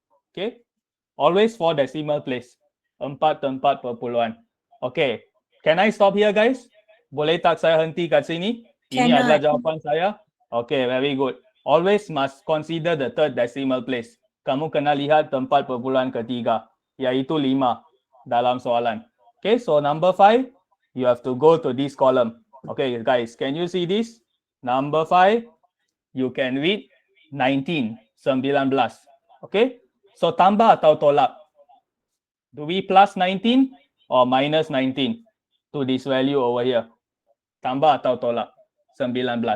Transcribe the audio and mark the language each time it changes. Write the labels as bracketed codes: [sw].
[en] Okay, always four decimal place. 4.4. Okay, can I stop here guys? [ms] Boleh tak saya henti kat sini? Ini [en] Cannot. [ms] adalah jawapan saya. [en] Okay, very good. Always must consider the third decimal place. [ms] Kamu kena lihat tempat perpuluhan ketiga, iaitu 5 dalam soalan. [en] Okay, so number 5, you have to go to this column. Okay guys, can you see this? Number 5, you can read 19. Okay, so [ms] tambah atau tolak? [en] Do we plus 19 or minus 19 to this value over here? [ms] Tambah atau tolak? [en] 19.